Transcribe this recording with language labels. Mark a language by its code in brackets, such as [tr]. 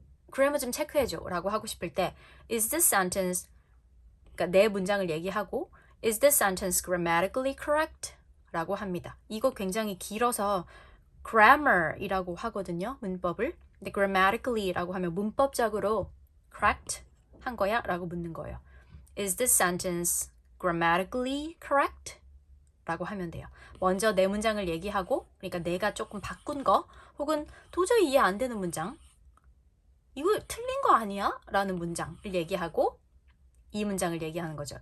[ko] 그래머 좀 체크해줘 라고 하고 싶을 때 [en] Is this sentence [ko] 그러니까 내 문장을 얘기하고 [en] Is this sentence grammatically correct? [ko] 라고 합니다. 이거 굉장히 길어서 grammar이라고 하거든요. 문법을. 근데 grammatically라고 하면 문법적으로 correct 한 거야? 라고 묻는 거예요. [en] Is this sentence grammatically correct? [ko] 라고 하면 돼요. 먼저 내 문장을 얘기하고 그러니까 내가 조금 바꾼 거 혹은 도저히 이해 안 되는 문장 이거 틀린 거 아니야? 라는 문장을 얘기하고 이 문장을 얘기하는 거죠.